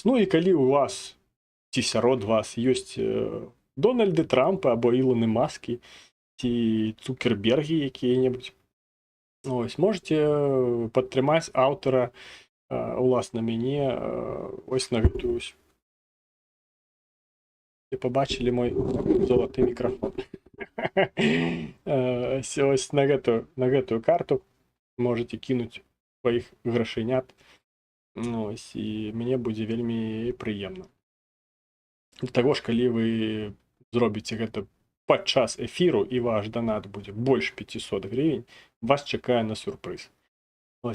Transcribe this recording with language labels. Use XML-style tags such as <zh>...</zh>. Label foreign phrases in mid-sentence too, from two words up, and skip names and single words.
<be>Ну і калі у вас, ці сярод вас, ёсць Дональды Трампы або Ілоны Маскі, ці Цукербергі якія-небудзь, ось, можете падтрымаць аўтара, уласна мяне, ось на гэтую.</be> <uk>Ви побачили мой золотий мікрофон.</uk> <be>Ось на гэтую карту можете кинуть сваіх грашынят. Ось, і мне будзе вельмі прыемна. Для таго ж калі вы зробіце гэта падчас эфіру і ваш данат будзе больш 500 гривень, вас чакае на сюрпрыз. Вось.</be>